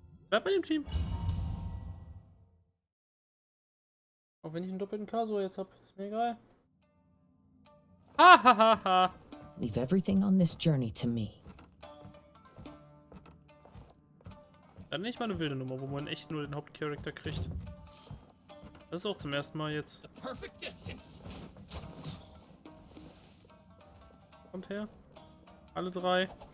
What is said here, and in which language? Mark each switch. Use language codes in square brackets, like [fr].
[de] Bleib bei dem Team. Auch wenn ich einen doppelten Kazuha jetzt hab, ist mir egal. Ha ha ha ha. [en] Leave everything on this journey to me. [de] Dann nicht mal eine wilde Nummer, wo man echt nur den Hauptcharakter kriegt. Das ist auch zum ersten Mal jetzt. [en] Perfect distance. [de] Kommt her. Alle drei.